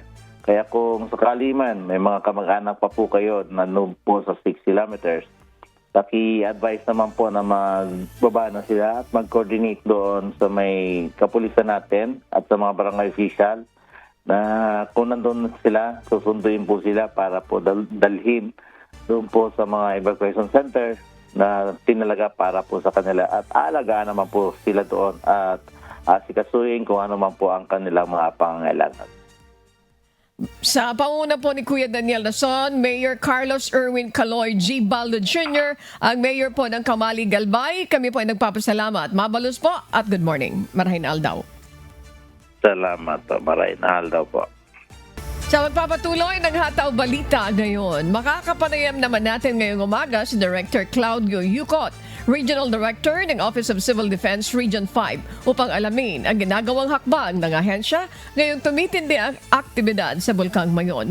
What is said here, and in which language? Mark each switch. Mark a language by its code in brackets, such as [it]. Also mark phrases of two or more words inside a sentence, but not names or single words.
[tl] Kaya kung sakali man may mga kamag-anak pa po kayo na nandun po sa 6 kilometers, paki-advise naman po na magbaba na sila at mag-coordinate doon sa may kapulisan natin at sa mga barangay official na kung nandun sila, susunduin po sila para po dalhin doon po sa mga [en] evacuation center [tl] na tinalaga para po sa kanila at aalagaan naman po sila doon at asikasuhin kung ano man po ang kanilang mga pangangailangan. Sa panguna po ni Kuya Daniel Nason, Mayor Carlos Erwin Caloy G. Baldo Jr., ang Mayor po ng Kamalig Albay, kami po ay nagpapasalamat. Mabalos po at [en] good morning. [bik] Marahin Aldaw. [tl] Salamat po. [bik] Marahin Aldaw po. [tl] Sa magpapatuloy ng Hataw Balita ngayon, makakapanayam naman natin ngayong umaga si Director Claudio Yucot, Regional Director ng Office of Civil Defense Region 5 upang alamin ang ginagawang hakbang ng ahensya ngayong tumitindi ang aktibidad sa Bulkang Mayon.